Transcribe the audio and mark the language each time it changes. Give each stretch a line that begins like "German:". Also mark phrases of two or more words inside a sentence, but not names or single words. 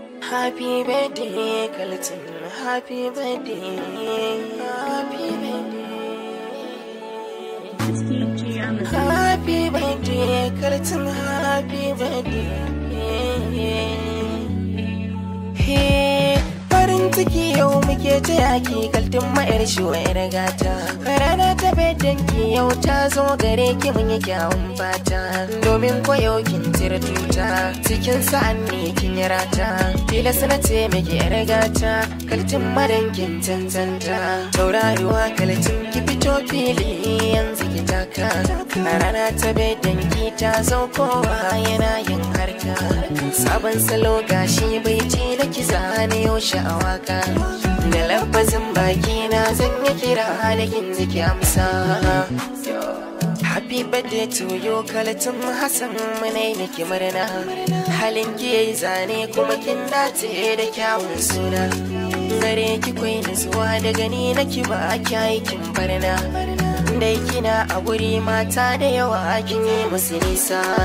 English: Happy birthday, Kaltum. Happy birthday. Happy birthday. Happy birthday, Kaltum. Happy birthday.
Hausa: Hey, farin ciki yau muke ta yaki, Kaltum ma 'yar shuwa 'yar gata. Rana ta birthday ki yau ta zo gare ki mun yi kyawun fata. Domin ko yau kin cire tuta, cikin sa'an ne kin yi rata. Tilas na ce miki 'yar gata, Kaltum madan kin cancanta. Tauraruwa Kaltum ki fito fili yanzu ki taka. A rana ta birthday ki ta zo kowa yana yin harka. Sabon salo gashi bai ci da ki zane yau shi a waka. Da lafazin baki na zan yi kira da kin ji ki amsa.
English: Happy birthday to you,
Hausa: Kaltum Hassan, muna yi miki murna. Halin ki yayi zane kuma kin dace da kyawun suna. Gare ki kwai nutsuwa da gani na ki ba ki aikin barna. Dai kina a guri mata da yawa kin yi musu nisa.